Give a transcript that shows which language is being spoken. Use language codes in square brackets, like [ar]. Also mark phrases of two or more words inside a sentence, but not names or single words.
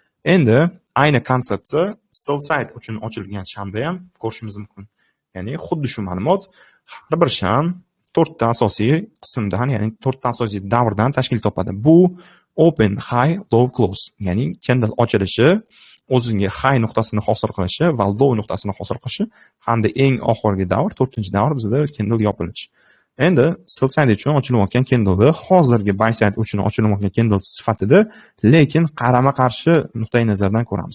[uz] Endi ayni konsepsiya [en] sell side [uz] uchun ochilgan shamda ham ko'rishimiz mumkin. Ya'ni xuddi shu ma'lumot har bir sham 4 ta asosiy qismdan, ya'ni 4 ta asosiy davrdan tashkil topadi. [en] Bu open, high, low, close. [uz] Ya'ni candle ochilishi, o'ziga high nuqtasini hosil qilishi va low nuqtasini hosil qilishi hamda eng oxirgi davr, 4-davr bizda candle yopilish. Endi [en] sell side [uz] uchun ochilayotgan candle hozirgi [en] buy side [uz] uchun ochilayotgan candle sifatida, lekin qarama-qarshi nuqtai nazardan ko'ramiz.